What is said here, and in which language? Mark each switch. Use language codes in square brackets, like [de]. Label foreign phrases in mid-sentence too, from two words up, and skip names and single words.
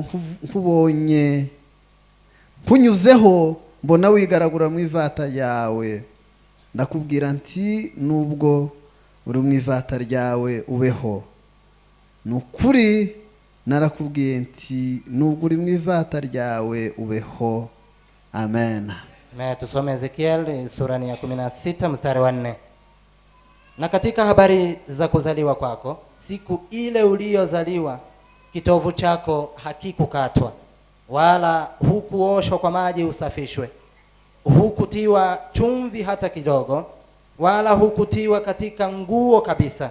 [rn] Nuko nkubonye kunyuzeho mbona wigaragura mu ivata ryawe, ndakubwira nti nubwo uri mu ivata ryawe ubeho. Nukuri narakubwiye nti nubwo uri mu ivata ryawe ubeho. Amen. [sw] Tusome Ezekiel sura ya 16 mstari wa 4. Na katika habari za kuzaliwa kwako, siku ile uliozaliwa kitovu chako hakikukatwa, wala hukuoshwa kwa maji usafishwe, hukutiwa chumvi hata kidogo, wala hukutiwa katika nguo kabisa.